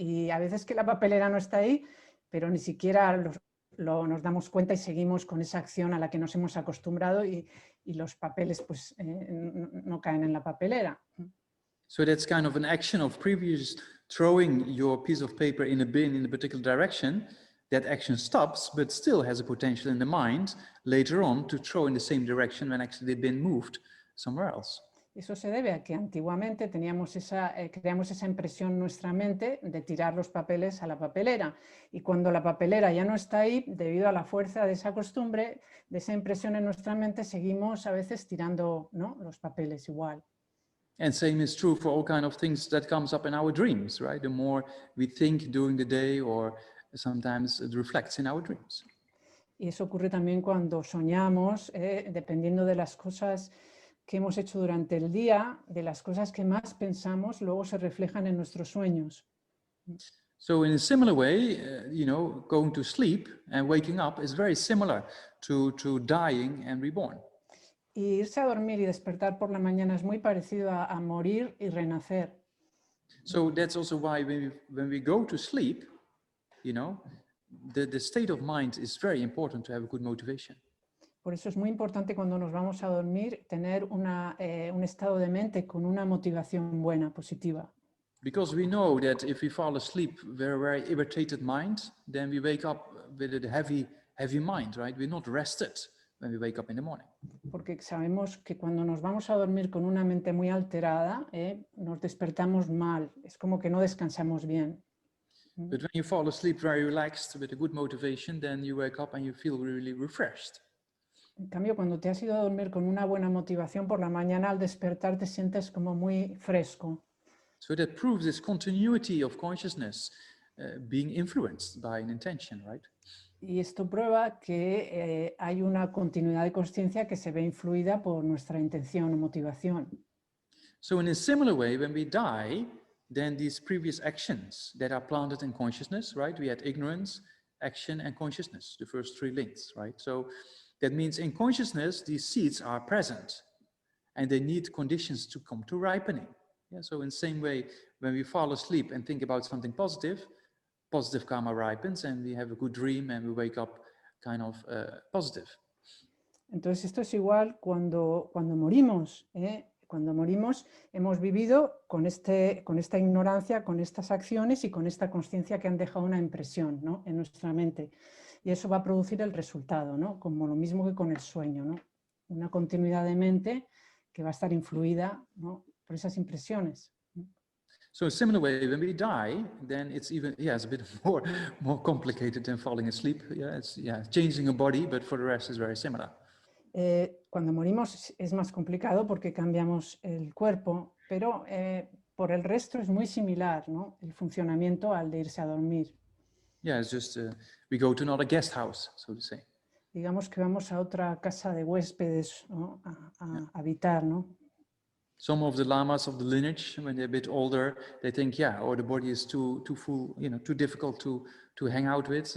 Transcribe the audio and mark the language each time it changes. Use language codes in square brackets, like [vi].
[es] Y a veces que la papelera no está ahí, pero ni siquiera nos damos cuenta y seguimos con esa acción a la que nos hemos acostumbrado y los papeles pues no caen en la papelera. [en] So that's kind of an action of previous throwing your piece of paper in a bin in a particular direction. That action stops, but still has a potential in the mind later on to throw in the same direction when actually they've been moved somewhere else. [es] Eso se debe a que antiguamente creamos esa impresión en nuestra mente de tirar los papeles a la papelera. Y cuando la papelera ya no está ahí, debido a la fuerza de esa costumbre, de esa impresión en nuestra mente, seguimos a veces tirando, ¿no?, los papeles igual. [en] And same is true for all kinds of things that comes up in our dreams, right? The more we think during the day, or sometimes it reflects in our dreams. [es] Y eso ocurre también cuando soñamos, dependiendo de las cosas que hemos hecho durante el día, de las cosas que más pensamos, luego se reflejan en nuestros sueños. [en] So in a similar way, going to sleep and waking up is very similar to dying and reborn. [es] Y irse a dormir y despertar por la mañana es muy parecido a morir y renacer. [en] So that's also why when we go to sleep, the state of mind is very important to have a good motivation. [es] Por eso es muy importante cuando nos vamos a dormir tener un estado de mente con una motivación buena, positiva. [en] Because we know that if we fall asleep with a very irritated mind, then we wake up with a heavy mind, right? We're not rested when we wake up in the morning. [es] Porque sabemos que cuando nos vamos a dormir con una mente muy alterada, nos despertamos mal, es como que no descansamos bien. [en] But when you fall asleep very relaxed with a good motivation, then you wake up and you feel really refreshed. [es] En cambio, cuando te has ido a dormir con una buena motivación por la mañana, al despertar te sientes como muy fresco. [en] So that proves this continuity of consciousness being influenced by an intention, right? [es] Y esto prueba que hay una continuidad de consciencia que se ve influida por nuestra intención o motivación. [en] So in a similar way, when we die, then these previous actions that are planted in consciousness, right? We had ignorance, action, and consciousness, the first three links, right? So that means in consciousness, these seeds are present and they need conditions to come to ripening. Yeah, so in the same way, when we fall asleep and think about something positive, positive karma ripens and we have a good dream and we wake up kind of positive. [es] Entonces esto es igual cuando morimos. Cuando morimos hemos vivido con esta ignorancia, con estas acciones y con esta consciencia que han dejado una impresión, ¿no?, en nuestra mente. Y eso va a producir el resultado, ¿no?, como lo mismo que con el sueño, ¿no?, una continuidad de mente que va a estar influida, ¿no?, por esas impresiones. [en] So in a similar way, when we die, then it's even, it's a bit more complicated than falling asleep. It's changing a body, but for the rest is very similar. [es] Cuando morimos es más complicado porque cambiamos el cuerpo, pero por el resto es muy similar, ¿no?, el funcionamiento al de irse a dormir. [en] Yeah, it's just we go to another guest house, so to say. [es] Digamos que vamos a otra casa de huéspedes, ¿no?, a habitar, ¿no? [en] Some of the lamas of the lineage, when they're a bit older, they think, or the body is too full, too difficult to hang out with.